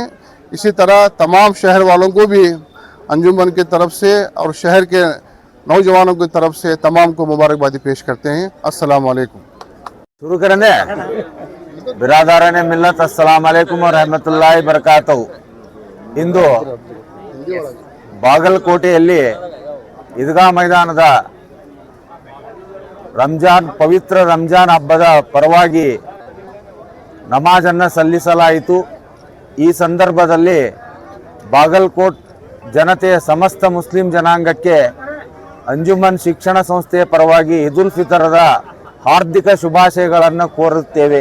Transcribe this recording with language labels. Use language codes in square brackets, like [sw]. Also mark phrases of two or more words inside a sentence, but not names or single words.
[hi] इसी तरह तमाम शहर वालों को भी अंजुमन की तरफ से और शहर के नौजवानों की तरफ से तमाम को मुबारकबादी पेश करते हैं। [ar] السلام عليكم. [hi] शुरू करेंगे। बिरादरान मिल्लत [ar] السلام عليكم و رحمة الله بركاته. [kn] ಇಂದು ಬಾಗಲಕೋಟೆಯಲ್ಲಿ ಈದ್ಗಾ ಮೈದಾನದ ಪವಿತ್ರ ರಂಜಾನ್ ಹಬ್ಬದ ಪರವಾಗಿ ನಮಾಜನ್ನು ಸಲ್ಲಿಸಲಾಯಿತು. ಈ ಸಂದರ್ಭದಲ್ಲಿ ಬಾಗಲಕೋಟ್ ಜನತೆಯ ಸಮಸ್ತ ಮುಸ್ಲಿಂ ಜನಾಂಗಕ್ಕೆ ಅಂಜುಮನ್ ಶಿಕ್ಷಣ ಸಂಸ್ಥೆಯ ಪರವಾಗಿ ಈದ್ ಉಲ್ ಫಿತರದ ಹಾರ್ದಿಕ ಶುಭಾಶಯಗಳನ್ನು ಕೋರುತ್ತೇವೆ.